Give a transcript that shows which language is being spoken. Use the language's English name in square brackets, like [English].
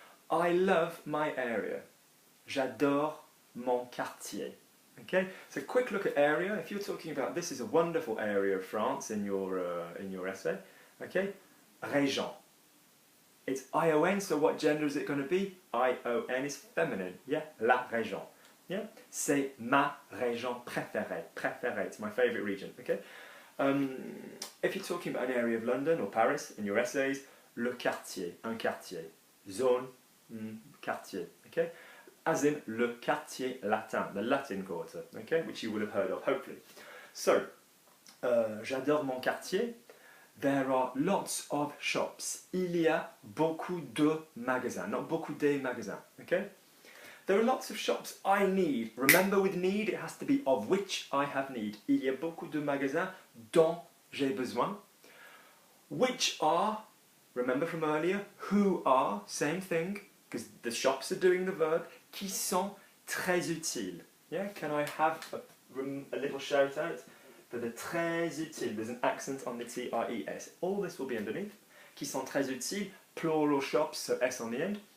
[English] I love my area. [French] J'adore mon quartier. [English] Okay? So, quick look at area. If you're talking about this is a wonderful area of France in your essay. Okay? Région. It's I-O-N, so what gender is it going to be? I-O-N is feminine, yeah? La région, yeah? [French] C'est ma région préférée. [English] Préférée, it's my favourite region, okay? If you're talking about an area of London or Paris in your essays, le quartier, un quartier. Zone, quartier, okay? As in le quartier latin, the Latin quarter, okay? Which you will have heard of, hopefully. So, [French] j'adore mon quartier. [English] There are lots of shops. [French] Il y a beaucoup de magasins, not beaucoup de magasins, okay? [English] There are lots of shops I need. Remember with need, it has to be of which I have need. [French] Il y a beaucoup de magasins dont j'ai besoin. [English] Which are, remember from earlier, who are, same thing, because the shops are doing the verb, [French] qui sont très utiles. [English] Yeah, can I have a little shout out? For the très utile, there's an accent on the T-R-E-S. All this will be underneath. [French] Qui sont très utiles, [English] plural shops, so S on the end.